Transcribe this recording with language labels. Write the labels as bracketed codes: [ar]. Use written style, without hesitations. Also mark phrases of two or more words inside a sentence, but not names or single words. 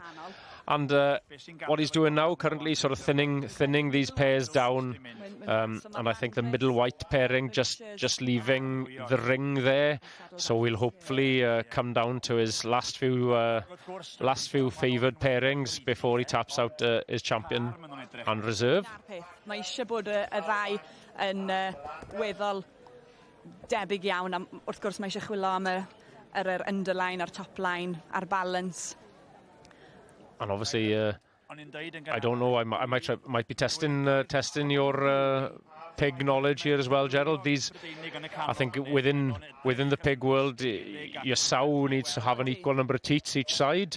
[en] And what he's doing now, currently, sort of thinning these pairs down, and I think the middle white pairing just leaving the ring there. So we'll hopefully come down to his last few favoured pairings before he taps out his champion and reserve. [cy] Mae eisiau bod y ddau yn weddol debyg iawn. Wrth gwrs mae eisiau chwilio am yr underline a'r [en] top line [cy] a'r balance. [en] And obviously, I don't know. I might be testing your pig knowledge here as well, Gerald. These, I think, within the pig world, your sow needs to have an equal number of teats each side.